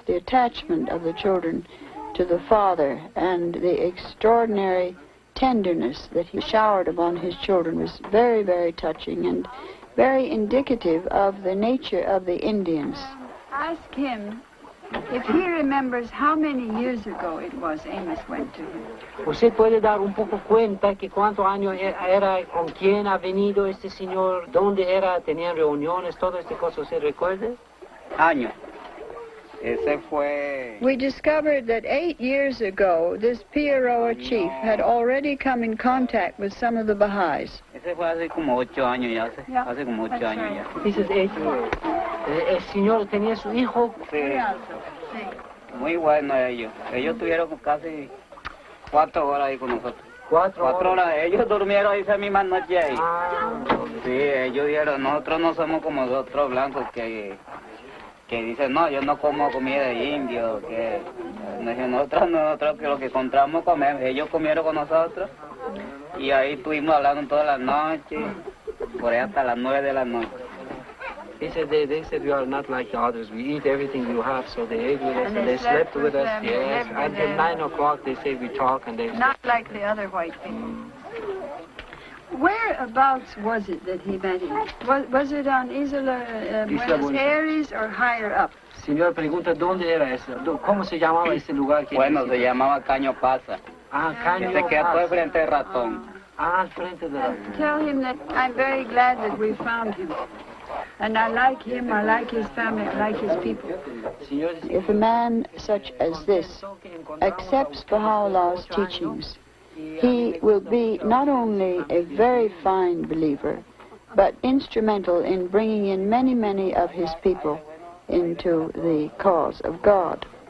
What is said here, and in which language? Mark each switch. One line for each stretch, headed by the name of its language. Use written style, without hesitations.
English: The attachment of the children to the father and the extraordinary tenderness that he showered upon his children was very, very touching and very indicative of the nature of the Indians. Ask him if he remembers how many years ago it was Amos went to him.
Spanish: ¿Usted puede dar un poco cuenta que cuántos años era, con quién ha venido este señor, dónde era, tenían reuniones, todo este cosa, ¿se recuerda? Año. Ese fue...
English: We discovered that 8 years ago, this Piaroa chief had already come in contact with some of the Baha'is.
Spanish: Ese fue hace como 8 años ya, hace como 8 años ya.
English: This is 8 years.
Spanish: El señor tenía su hijo. Sí. Muy bueno ellos. Ellos tuvieron casi 4 horas ahí con nosotros. 4 horas. Ellos durmieron esa misma noche ahí. Sí, ellos dijeron, nosotros no somos como los otros blancos que dicen, no, yo no como comida de indio, que nosotros que lo que encontramos comemos. Ellos comieron con nosotros y ahí estuvimos hablando toda la noche, por ahí hasta las 9 de la noche.
English: He said they said we are not like the others. We eat everything you have, so they ate with us and they slept with us. Yes, until 9 o'clock they say we talk and they. Not like the other white people. Whereabouts was it that he met him? Was it on Isla Buenos Aires or higher up?
Spanish: Señor pregunta dónde era eso, cómo se llamaba ese lugar. Bueno, se llamaba Caño Pasa. Caño Pasa. Se quedó al frente del ratón. Al frente del ratón.
English: Tell him that I'm very glad that we found him. And I like him, I like his family, I like his people. If a man such as this accepts Baha'u'llah's teachings, he will be not only a very fine believer, but instrumental in bringing in many, many of his people into the cause of God.